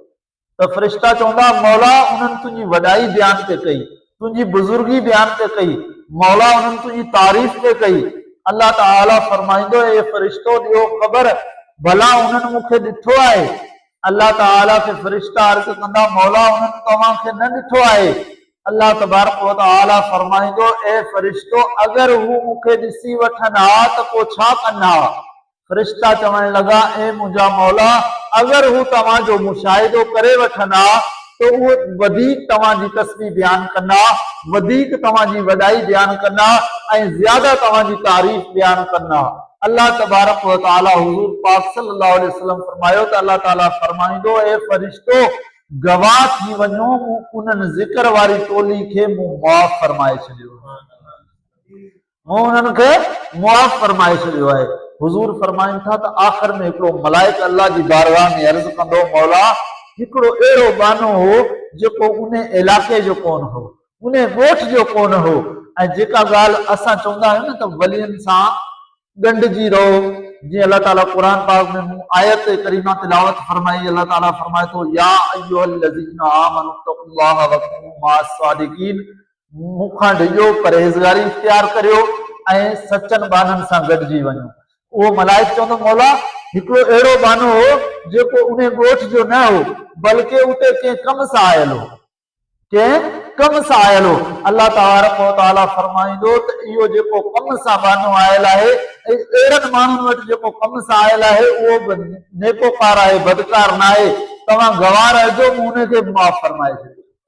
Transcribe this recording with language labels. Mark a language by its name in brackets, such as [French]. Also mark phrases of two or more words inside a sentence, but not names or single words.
[Sindhi] त फ़रिश्ता चवंदा मौला उन्हनि तुंहिंजी वॾाई बयान पे कई, तुंहिंजी बुज़ुर्गी बयान पे कई, मौला उन्हनि तुंहिंजी तारीफ़ पे कई। अल्लाह ताला फरमाईंदो ए फ़रिश्तो ॾियो ख़बर भला उन्हनि मूंखे ॾिठो आहे? अल्लाह ताला खे फ़रिश्ता अर्ज़ कंदा मौला उन्हनि तव्हांखे न ॾिठो आहे। [Arabic] الله تبارك وتعالى [Sindhi] फरमाईंदो ए फ़रिश्तो अगर हू मूंखे ॾिसी वठनि हा त पोइ छा कनि हा? फ़रिश्ता चवण लॻा ए मुंहिंजा मौला अगर हू तव्हांजो मुशाहिदो करे वठनि हा तो उहे वधीक तव्हांजी तस्बीह बयान कंदा, वधीक तव्हांजी वॾाई बयान कंदा ऐं ज़्यादा तव्हांजी तारीफ़ बयान कंदा। [Arabic] الله تبارك وتعالى [Sindhi] हुज़ूर पाक [Arabic] صلى الله عليه وسلم [Sindhi] फरमायो त अल्लाह ताला फरमाईंदो ए फ़रिश्तो गवाह थी वञो मूं उन्हनि ज़िक्र वारी टोली खे मूं मुआफ़ फरमाए छॾियो, मूं उन्हनि खे मुआफ़ फरमाए छॾियो आहे। हुज़ूर फरमाइनि था त आख़िर में हिकिड़ो मलाइक अल्लाह जी बारगाह में अर्ज़ कंदो मौला हिकिड़ो अहिड़ो बानो हो जेको उन इलाइक़े जो कोन हो, उन ॻोठ जो कोन हो ऐं जेका ॻाल्हि असां चवंदा आहियूं न त वलियनि सां ॻंढिजी रहो, जीअं अल्लाह ताला क़ुर पाक में आयत करीमा तिलावत फरमाई। अल्लाह ताला फरमाए थो [Arabic] يا أيها الذين آمنوا اتقوا الله وكونوا مع الصادقين, [Sindhi] मूंखां डिॼो परहेज़गारी इख्तियार करियो ऐं सचनि बाननि सां गॾिजी वञो। उहो मलाइक चवंदो मौला हिकिड़ो अहिड़ो बानो हो जेको उन ॻोठ जो न हो बल्कि उते कंहिं कम सां आयल हो, कंहिं कम सां आयल हो। अल्लाह तबारक व तआला फरमाईंदो त इहो जेको कम सां बानो आयल आहे अहिड़नि माण्हुनि वटि जेको कम सां आयल आहे उहो बि नेकोकार आहे, बदकार न आहे। तव्हां गवाह रहिजो मूं उनखे माफ़ फरमाए छॾियो।